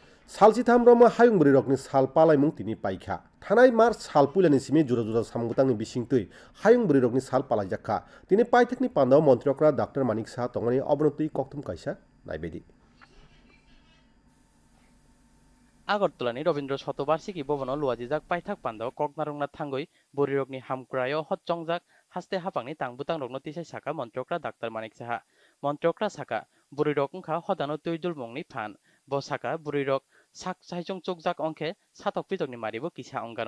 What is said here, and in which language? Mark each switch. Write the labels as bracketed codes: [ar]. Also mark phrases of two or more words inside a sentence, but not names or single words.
[trp] Salsitam roma hayung berirokni sal palaimung tini paikha. Thanai mar sal pulani simi jura jura samgutangni bisingtui hayung berirokni sal palaijakha. Tini paitekni pandao montriokra Dr. Manik Saha tongani obonotui koktum kaisa naibedi. আগরতলানি রবীন্দ্র শতবার্ষিকী ভবন লুয়াজিজাক পাইথাক পান্দাও ককনারংনা থাঙ্গই বরিরকনি হামক্রায় হচ্চংজাক হাস্তে হাপাংনি তাংবুতাং রগ্ন তিসাই সাকা মন্ত্রকরা ডাক্তার মানিক সাহা মন্ত্রকরা সাকা বরিরক উংখা হদানো তৈদুল মংনি ফান ব সাকা বরিরক সাক সাইচং চোকজাক অংখে সাতক পিতকনি মারিব কিসা অঙ্গানো